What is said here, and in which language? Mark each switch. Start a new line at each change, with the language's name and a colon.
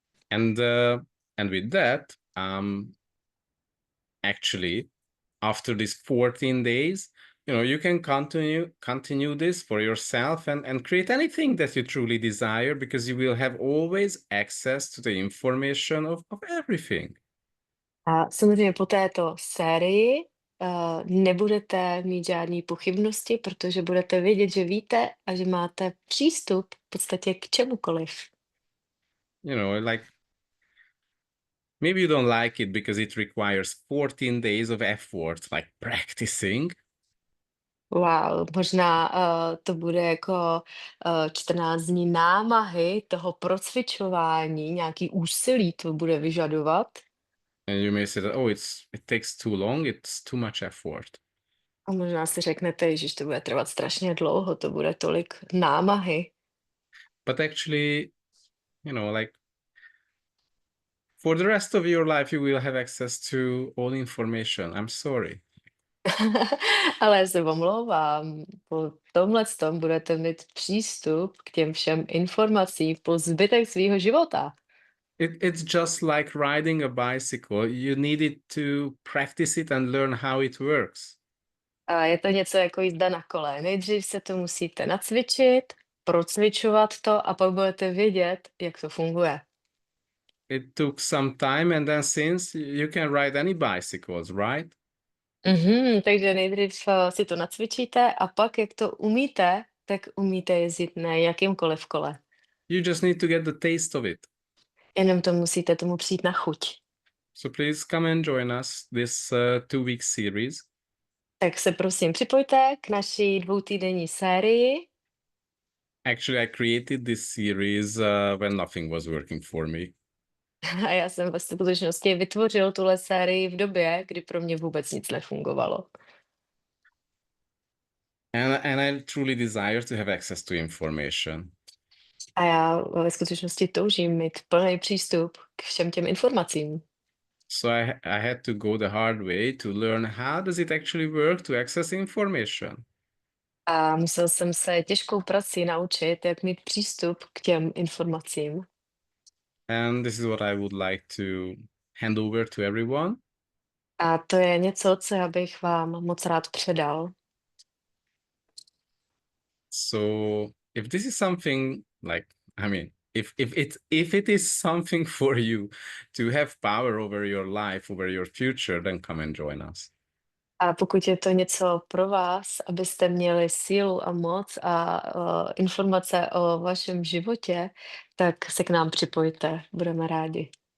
English: And with that, actually, after these 14 days, you can continue this for yourself and create anything that you truly desire, because you will have always access to the information of everything.
Czech: A samozřejmě po této sérii nebudete mít žádné pochybnosti, protože budete vědět, že víte a že máte přístup v podstatě k čemukoliv.
English: Like maybe you don't like it because it requires 14 days of effort, like practicing.
Czech: Wow, možná to bude jako 14 dní námahy toho procvičování, nějaký úsilí to bude vyžadovat.
English: And you may say that, oh, it takes too long, it's too much effort.
Czech: A možná si řeknete, že to bude trvat strašně dlouho, to bude tolik námahy.
English: But actually, like for the rest of your life, you will have access to all information. I'm sorry.
Czech: Ale já se omlouvám, po tomhletom budete mít přístup k těm všem informacím po zbytek svého života.
English: It's just like riding a bicycle. You needed to practice it and learn how it works.
Czech: A je to něco jako jízda na kole. Nejdřív se to musíte nacvičit, procvičovat to a pak budete vědět, jak to funguje.
English: It took some time, and then since you can ride any bicycles, right?
Czech: Takže nejdřív si to nacvičíte a pak, jak to umíte, tak umíte jezdit na jakýmkoliv kole.
English: You just need to get the taste of it.
Czech: Jenom to musíte tomu přijít na chuť.
English: So please come and join us this 2-week series.
Czech: Tak se prosím připojte k naší 2týdenní sérii.
English: Actually, I created this series when nothing was working for me.
Czech: A já jsem ve skutečnosti vytvořil tuhle sérii v době, kdy pro mě vůbec nic nefungovalo.
English: And I truly desire to have access to information.
Czech: A já ve skutečnosti toužím mít plný přístup k všem těm informacím.
English: So I had to go the hard way to learn how does it actually work to access information.
Czech: A musel jsem se těžkou prací naučit, jak mít přístup k těm informacím.
English: And this is what I would like to hand over to everyone.
Czech: A to je něco, co já bych vám moc rád předal.
English: So if this is something like, if it is something for you to have power over your life, over your future, then come and join us.
Czech: A pokud je to něco pro vás, abyste měli sílu a moc a informace o vašem životě, tak se k nám připojte, budeme rádi.